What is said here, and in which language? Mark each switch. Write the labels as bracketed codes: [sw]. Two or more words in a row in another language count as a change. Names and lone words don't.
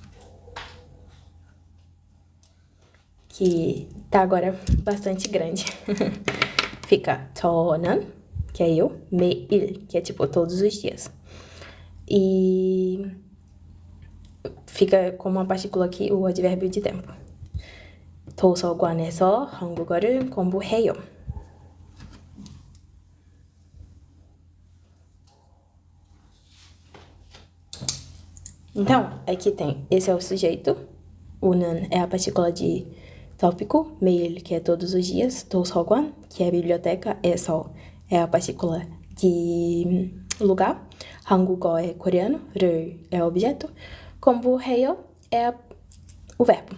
[pt] Que tá agora bastante grande. Fica 저는, que é eu, 매일, que é tipo todos os dias. E fica como uma partícula aqui o advérbio de tempo. [ko] 도서관에서 한국어를 공부해요. [pt] Então, aqui tem, esse é o sujeito, o 는 é a partícula de tópico, 매일, que é todos os dias, 도서관, que é a biblioteca, 에서 é a partícula de lugar, 한국어 é coreano, 를 é o objeto, 공부해요 é o verbo.